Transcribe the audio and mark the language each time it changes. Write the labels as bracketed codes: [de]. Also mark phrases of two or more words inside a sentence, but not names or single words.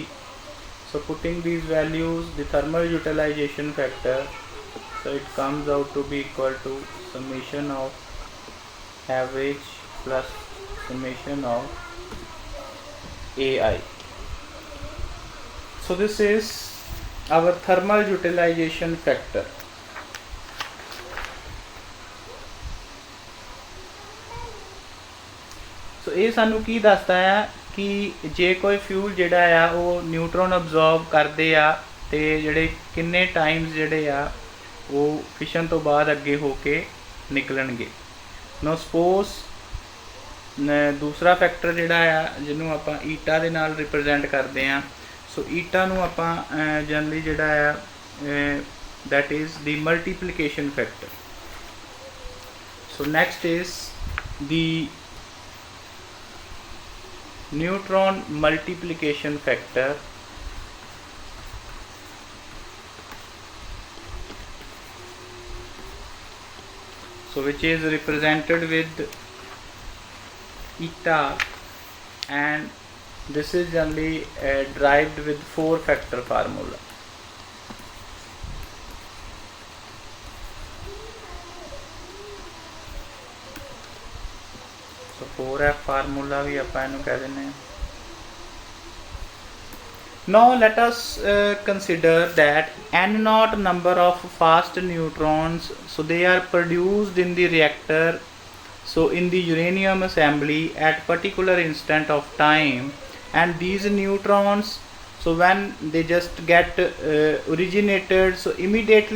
[en] So putting these values, the thermal utilization factor, so it comes out to be equal to summation of average plus summation of AI. So this is our thermal utilization factor. [pa] So ਇਹ ਸਾਨੂੰ ਕੀ ਦੱਸਦਾ ਆ ਕਿ ਜੇ ਕੋਈ ਫਿਊਲ ਜਿਹੜਾ ਆ ਉਹ [en] neutron absorb [pa] ਕਰਦੇ ਆ ਤੇ ਜਿਹੜੇ ਕਿੰਨੇ ਟਾਈਮਸ ਜਿਹੜੇ ਆ ਉਹ ਫਿਸ਼ਨ ਤੋਂ ਬਾਅਦ ਅੱਗੇ ਹੋ ਕੇ ਨਿਕਲਣਗੇ। [en] now suppose [pa] ਦੂਸਰਾ ਫੈਕਟਰ ਜਿਹੜਾ ਆ ਜਿਹਨੂੰ ਆਪਾਂ ਈਟਾ ਦੇ ਨਾਲ ਰਿਪਰੈਜ਼ੈਂਟ ਕਰਦੇ ਆ, ਸੋ ਈਟਾ ਨੂੰ ਆਪਾਂ ਜਨਰਲੀ ਜਿਹੜਾ ਆ [en] that is the multiplication factor. So next is the neutron multiplication factor. So which is represented with eta, and this is generally derived with 4 factor formula. So 4f formula [pa] भी ਆਪਾਂ ਇਹਨੂੰ ਕਹਿ ਦਿੰਦੇ ਹਾਂ। [en] Now let us consider that n naught number of fast neutrons, so they are produced in the reactor, so in the uranium assembly at particular instant of time, and these neutrons, so when they just get originated, so immediately